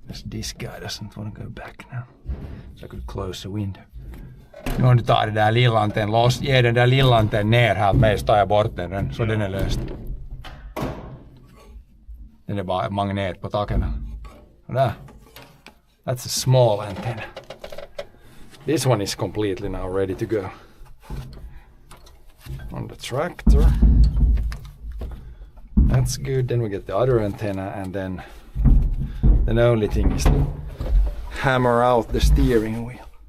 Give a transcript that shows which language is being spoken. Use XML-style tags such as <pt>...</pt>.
<en>This guy doesn't want to go back now. So I could close the window.</en> <sv>Nu tar det där lilla antenn loss. Ge den där lilla antenn ner här med och tar bort den. Så den är löst. Den är bara magnet på taken. Och där.</sv> <en>That's a small antenna. This one is completely now ready to go. On the tractor. That's good. Then we get the other antenna, and then the only thing is to hammer out the steering wheel.</en>